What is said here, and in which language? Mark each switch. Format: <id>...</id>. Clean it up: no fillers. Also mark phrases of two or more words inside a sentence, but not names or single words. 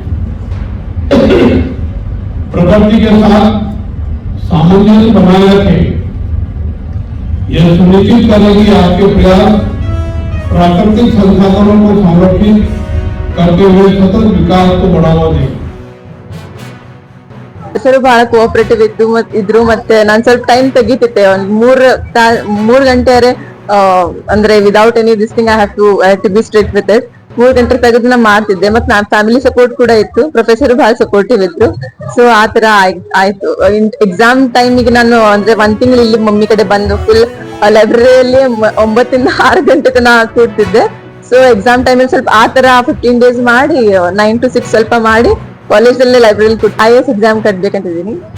<hi>प्रकृति के साथ सामंजस्य बनाए रखें। यह सुनिश्चित करें कि आपके प्रयास प्राकृतिक संसाधनों को संरक्षित करते हुए सतत विकास को बढ़ावा दें।</hi> <kn>ಹೆಸರು ಬಹಳ ಕೋಆಪರೇಟಿವ್ ಇದ್ರು ಮತ್ತೆ ನಾನು ಸ್ವಲ್ಪ ಟೈಮ್ ತೆಗಿತಿದ್ದೆ ಒಂದು 3 ಗಂಟೆ ಅಂದ್ರೆ</kn> <en>without any this thing I have to be strict with it</en> <kn>3 ಗಂಟೆ ತೆಗೆದು ನಾ ಮಾಡ್ತಿದ್ದೆ ಮತ್ತೆ ನಾನು</kn> <en>family support</en> <kn>ಕೂಡ ಇತ್ತು, ಪ್ರೊಫೆಸರ್ ಬಹಳ ಸಪೋರ್ಟಿವ್ ಇದ್ರು. ಸೊ ಆ ತರ ಆಯ್ತು. ಎಕ್ಸಾಮ್ ಟೈಮಿಗೆ ನಾನು ಅಂದ್ರೆ 1 ತಿಂಗಳು ಇಲ್ಲಿ ಮಮ್ಮಿ ಕಡೆ ಬಂದು ಫುಲ್ ಲೈಬ್ರರಿಯಲ್ಲಿ 9 ಇಂದ 6 ಗಂಟೆ ತನಕ ಕೂರ್ತಿದ್ದೆ.</kn> <en>so exam</en> <kn>ಟೈಮಲ್ಲಿ ಸ್ವಲ್ಪ ಆ ತರ 15 ಡೇಸ್ ಮಾಡಿ 9 to 6 ಸ್ವಲ್ಪ ಮಾಡಿ ಕಾಲೇಜಲ್ಲೇ ಲೈಬ್ರರಿ IAS ಎಕ್ಸಾಮ್ ಕಟ್ಬೇಕಂತಿದ್ದೀನಿ.</kn>